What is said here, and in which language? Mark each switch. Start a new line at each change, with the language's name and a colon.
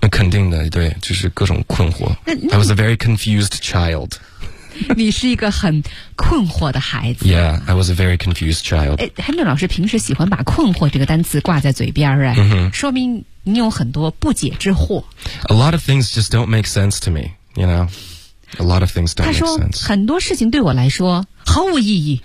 Chinese: 那肯定的，对，就是各种困惑。
English: I was a very confused child。
Chinese: 你是一个很困惑的孩子。
English: Yeah, I was a very confused child。
Chinese: Henry 老师平时喜欢把困惑这个单词挂在嘴边、说明你有很多不解之惑。
English: A lot of things just don't make sense to me, you know。 A lot of things don't make sense。
Chinese: 他说很多事情对我来说毫无意义，